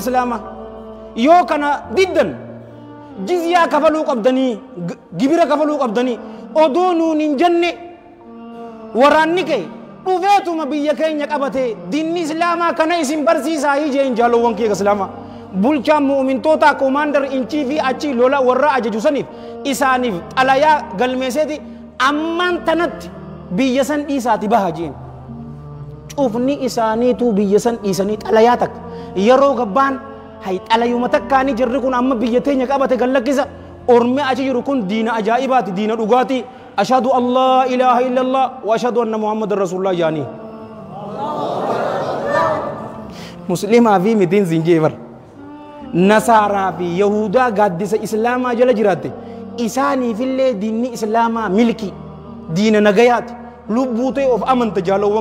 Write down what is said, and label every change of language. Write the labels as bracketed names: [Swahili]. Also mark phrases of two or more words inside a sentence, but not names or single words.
[Oromo] islaamaa yoo kana diddan jizyaa kafaluu qabdanii gibira kafaluu qabdanii odoo nuun hin jenne waraanni kee dhufeetuma biyya keenya qabate diinni islaamaa kana isin barsiisaa jeen jaalowwan kee islaamaa bulchaan mu'mintoota [English] commander in chief [Oromo] achi lola warra ajaju saniif isaaniif xalayaa galmeeseeti ammaan tanatti biyya san dhiisaati baha jeen cufni isaaniitu biyya san dhiisanii xalayaa takka yeroo gabbaan hay xalayuma takkaanii jirri kun amma biyya teenya qabate gallakkisa orme achi jiru kun diina ajaa'ibaati diina dhugaati [Arabic] أشهد أن لا إله إلا الله و أشهد أن محمدا رسول الله [Oromo] jaanii muslimaa fi mitiin zinjeebar nasaaraa fi yahudaa gaaddisa islaamaa jala jiraatte isaaniifillee diinni islaamaa milki diina nagayaati lubbuu ta'e of amanta jaalawwan